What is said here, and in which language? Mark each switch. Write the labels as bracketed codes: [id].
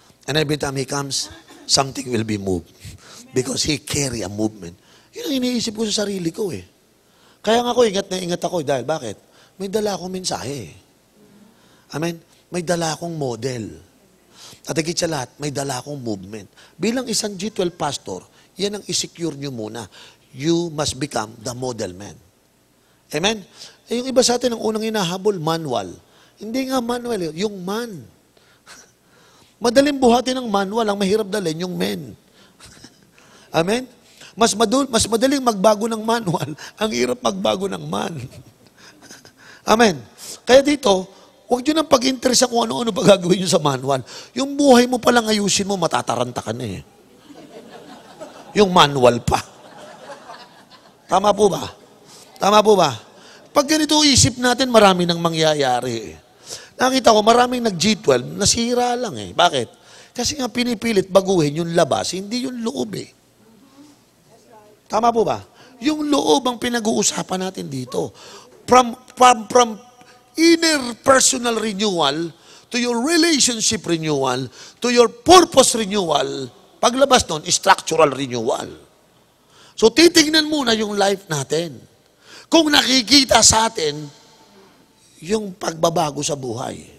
[en] And every time he comes, something will be moved. Because he carry a movement. [tl] Yun ang iniisip ko sa sarili ko eh. Kaya nga ako, ingat na ingat ako. Dahil bakit? May dala akong mensahe. Amen? May dala akong model. At higit sa lahat, may dala akong movement. Bilang isang G12 pastor, yan ang isecure nyo muna. [en] You must become the model man. Amen? [tl] Eh, yung iba sa atin, ang unang hinahabol, manual. Hindi nga manual, yung man. Madaling buhatin ng manual, ang mahirap dalhin, yung men. Amen? Mas madaling magbago ng manual, ang hirap magbago ng man. Amen? Kaya dito, huwag nyo nang pag-interest kung ano-ano pa gagawin nyo sa manual. Yung buhay mo palang ayusin mo, matataranta ka na eh. Yung manual pa. Tama po ba? Tama po ba? Pag ganito isip natin, marami nang mangyayari eh. Nakita ko, maraming nag-G12, nasira lang eh. Bakit? Kasi nga pinipilit baguhin yung labas, hindi yung loob eh. Tama po ba? Yung loob ang pinag-uusapan natin dito. [en] From inner personal renewal to your relationship renewal to your purpose renewal, [tl] paglabas nun, [en] structural renewal. [tl] So, titignan muna yung life natin. Kung nakikita sa atin yung pagbabago sa buhay.